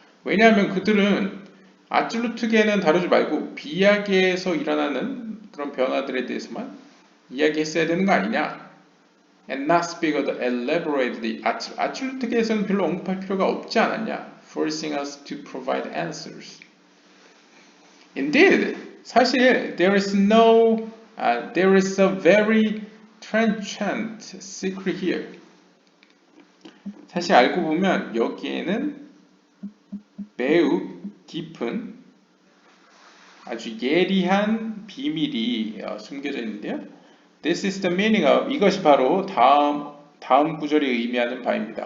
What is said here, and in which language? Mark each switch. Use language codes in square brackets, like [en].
[ko] 왜냐하면 그들은 아줄루트계는 다루지 말고 비약에서 일어나는 그런 변화들에 대해서만 이야기했어야 되는 거 아니냐? [en] And not speak of the elaborately. [ko] 아줄루트계에서는 별로 언급할 필요가 없지 않았냐? [en] Forcing us to provide answers. Indeed, [ko] 사실 [en] there is a very trenchant secret here. [ko] 사실 알고 보면 여기에는 매우 깊은 아주 예리한 비밀이 숨겨져 있는데요. [en] This is the meaning of [ko] 이것이 바로 다음 구절이 의미하는 바입니다.